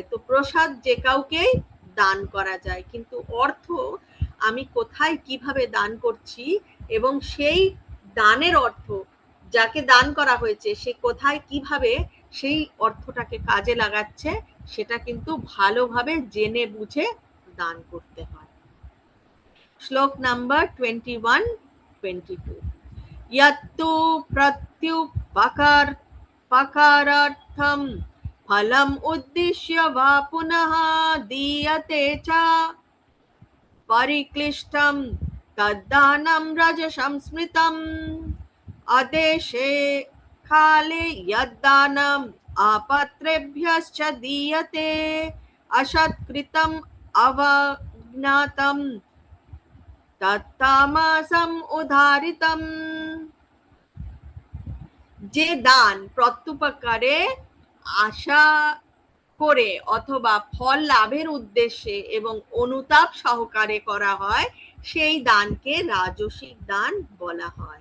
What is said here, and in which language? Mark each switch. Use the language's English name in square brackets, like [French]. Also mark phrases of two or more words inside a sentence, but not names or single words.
[Bangla] তো প্রসাদ যে কাউকেই দান করা যায়, কিন্তু অর্থ আমি কোথায় কিভাবে দান করছি এবং সেই দানের অর্থ যাকে দান করা হয়েছে সে কোথায় কিভাবে সেই অর্থটাকে কাজে লাগাচ্ছে সেটা কিন্তু ভালোভাবে জেনে বুঝে দান করতে হয়। শ্লোক নাম্বার 21-22। [Sanskrit] यत्तु प्रत्युपकारार्थं फलम् उद्दिश्य वा पुनः दीयते च परिक्लिष्टं तद्दानं रजसं स्मृतम् अदेशे काले यद्दानम् अपत्रेभ्यश्च दीयते असत्कृतम् अवज्ञातं তত্তামাসম উদারিতম। [Bangla] যে দান প্রত্যুপকারে আশা করে অথবা ফল লাভের উদ্দেশ্যে এবং অনুতাপ সহকারে করা হয় সেই দানকে রাজসিক দান বলা হয়।